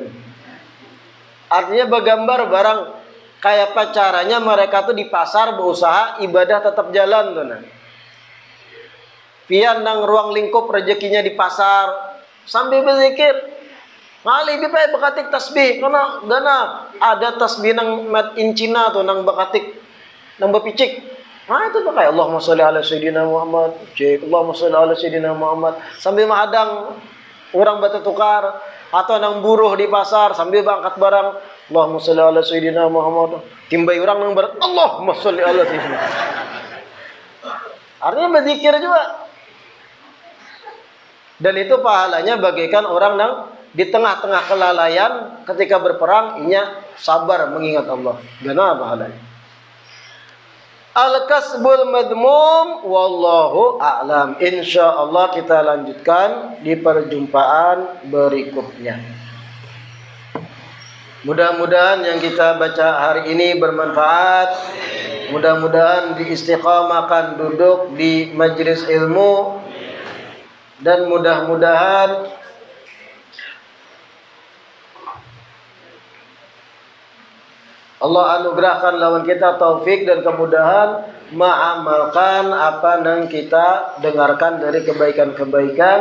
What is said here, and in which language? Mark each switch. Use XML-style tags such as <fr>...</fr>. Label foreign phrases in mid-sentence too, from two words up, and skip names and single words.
<id>Artinya bergambar barang kayak apa caranya mereka tuh di pasar berusaha ibadah tetap jalan tuh nah.</id> <bjn>Pian nang ruang lingkup rezekinya di pasar sambil berzikir. Ngali bipai bakatik tasbih karena ada tasbih nang made in Cina tuh nang bakatik nang bepicik.</bjn> <id>Nah itu pakai</id> <ar>Allahumma sholli ala sayyidina Muhammad,</ar> <id>cek</id> <ar>Allahumma sholli ala sayyidina Muhammad</ar> <id>sambil menghadang orang batu tukar atau nang buruh di pasar sambil bangkat barang</id> <ar>Allahumma sholli ala sayyidina Muhammad.</ar> <bjn>Timbai orang nang berat</bjn> <ar>Allahumma sholli ala sayyidina.</ar> <id>Artinya berzikir juga. Dan itu pahalanya bagaikan orang nang di tengah-tengah kelalaian ketika berperang inya sabar mengingat Allah.</id> <bjn>Gana pahalanya.</bjn> <ar>Al-kasbul madmum wallahu a'lam.</ar> <id>Insyaallah kita lanjutkan di perjumpaan berikutnya. Mudah-mudahan yang kita baca hari ini bermanfaat. Mudah-mudahan diistiqamahkan duduk di majelis ilmu dan mudah-mudahan Allah anugerahkan lawan kita taufik dan kemudahan mengamalkan apa yang kita dengarkan dari kebaikan-kebaikan.</id>